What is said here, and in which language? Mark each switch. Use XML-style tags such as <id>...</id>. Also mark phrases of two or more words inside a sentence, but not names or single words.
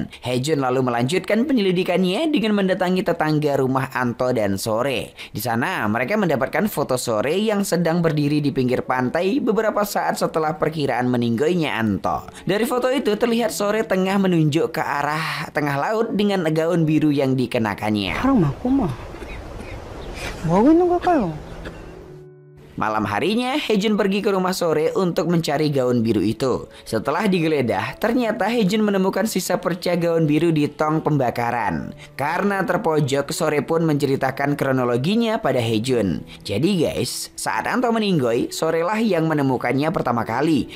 <id>Hejun lalu melanjutkan penyelidikannya dengan mendatangi tetangga rumah Anto dan Sore. Di sana mereka mendapatkan foto Sore yang sedang berdiri di pinggir pantai beberapa saat setelah perkiraan meninggoynya Anto. Dari foto itu terlihat Sore tengah menunjuk ke arah tengah laut dengan gaun biru yang dikenakannya.</id> <ko>사람 많구만. 뭐 하고 있는 걸까요?</ko> <id>Malam harinya, Hejun pergi ke rumah Sore untuk mencari gaun biru itu. Setelah digeledah, ternyata Hejun menemukan sisa perca gaun biru di tong pembakaran. Karena terpojok, Sore pun menceritakan kronologinya pada Hejun. Jadi guys, saat Anto meninggoy, Sore lah yang menemukannya pertama kali.</id>